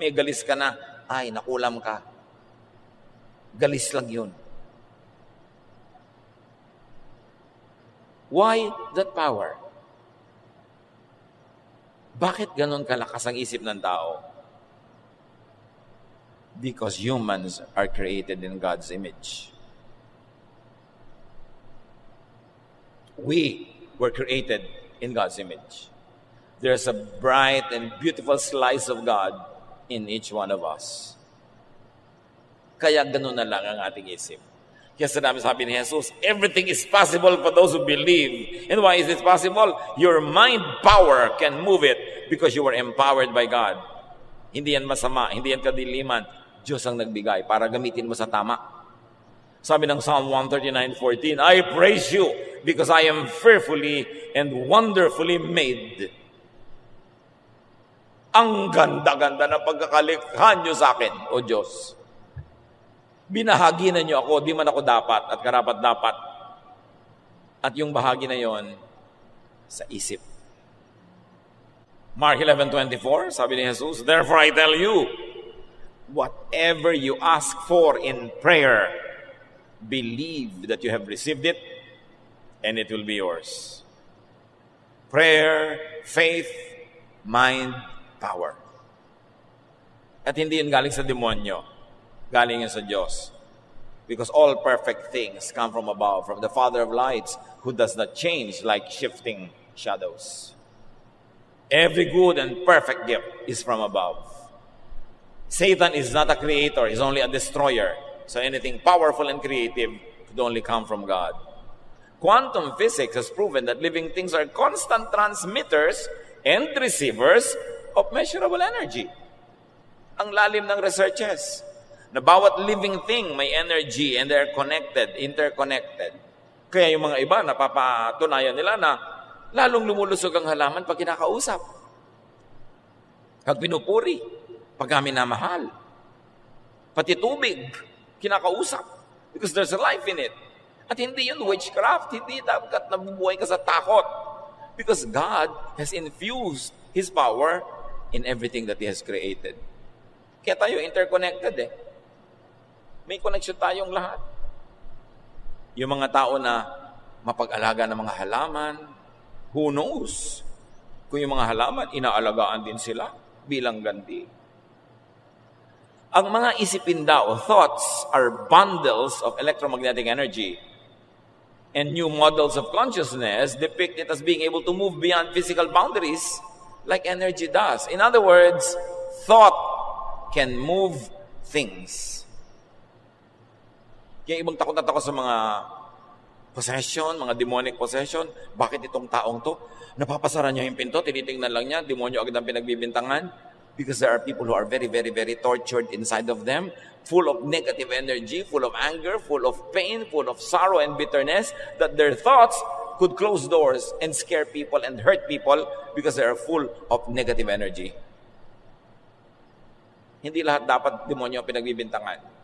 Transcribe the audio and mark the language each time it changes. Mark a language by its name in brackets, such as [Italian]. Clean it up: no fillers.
[Filipino] May galis ka na, ay, nakulam ka. Galis lang yun. [English] Why that power? [Filipino] Bakit ganun kalakas ang isip ng tao? [English] Because humans are created in God's image. We were created in God's image. There's a bright and beautiful slice of God in each one of us. [Filipino] Kaya ganun na lang ang ating isip. Kaya sabi ni Jesus, [English] everything is possible for those who believe. And why is it possible? Your mind power can move it because you were empowered by God. [Filipino] Hindi yan masama, hindi yan kadiliman. Diyos ang nagbigay para gamitin mo sa tama. Sabi ng [English] Psalm 139:14, I praise you because I am fearfully and wonderfully made. [Filipino] Ang ganda-ganda ng pagkakalikha nyo sa akin, O Diyos. Binahagi na nyo ako, di man ako dapat at karapat-dapat. At yung bahagi na yon sa isip. [English] Mark 11:24, [Filipino] sabi ni Jesus, [English] therefore I tell you, whatever you ask for in prayer, believe that you have received it, and it will be yours. Prayer, faith, mind, power. [Filipino] At hindi yun galing sa demonyo. Galing yun sa Diyos. [English] Because all perfect things come from above, from the Father of lights, who does not change like shifting shadows. Every good and perfect gift is from above. Satan is not a creator, he's only a destroyer. So anything powerful and creative could only come from God. Quantum physics has proven that living things are constant transmitters and receivers of measurable energy. [Filipino] Ang lalim ng researches na bawat living thing may energy [English] and they're connected, interconnected. [Filipino] Kaya yung mga iba, napapatunayan nila na lalong lumulusog ang halaman pag kinakausap. Pag pinupuri, pag kami namahal. Pati tubig, kinakausap. [English] Because there's a life in it. [Filipino] At hindi yun witchcraft, hindi dapat nabubuhay ka sa takot. [English] Because God has infused His power in everything that He has created. [Filipino] Kaya tayo interconnected eh. May connection tayong lahat. Yung mga tao na mapag-alaga ng mga halaman, [English] who knows? [Filipino] Kung yung mga halaman, inaalagaan din sila bilang ganti. Ang mga isipin daw, [English] thoughts are bundles of electromagnetic energy. And new models of consciousness depict it as being able to move beyond physical boundaries like energy does. In other words, thought can move things. [Filipino] Kaya ibang takot na takot sa mga possession, mga demonic possession. Bakit itong taong to? Napapasara niya yung pinto, tinitingnan lang niya, demonyo agad ang pinagbibintangan. [English] Because there are people who are very, very, very tortured inside of them, full of negative energy, full of anger, full of pain, full of sorrow and bitterness, that their thoughts could close doors and scare people and hurt people because they are full of negative energy. [Filipino] Hindi lahat dapat demonyo ang pinagbibintangan.